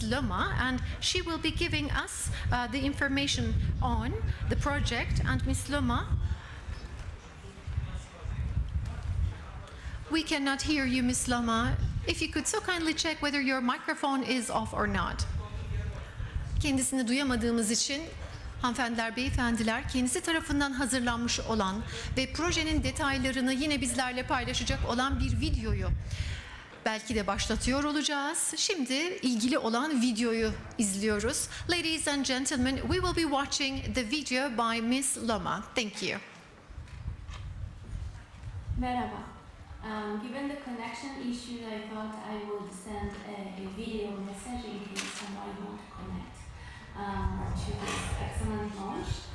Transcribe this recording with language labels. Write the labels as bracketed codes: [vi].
[en] Lema, and she will be giving us the information on the project. And Ms. Lema, we cannot hear you, Ms. Lema. If you could so kindly check whether your microphone is off or not. [tr] Kendisini duyamadığımız için hanımefendiler, beyefendiler, kendisi tarafından hazırlanmış olan ve projenin detaylarını yine bizlerle paylaşacak olan bir videoyu belki de başlatıyor olacağız. Şimdi ilgili olan videoyu izliyoruz. [en] Ladies and gentlemen, we will be watching the video by Miss Loma. Thank you. [tr] Merhaba. [en] Given the connection issue, I thought I would send a video message in case somebody won't connect to this excellent launch.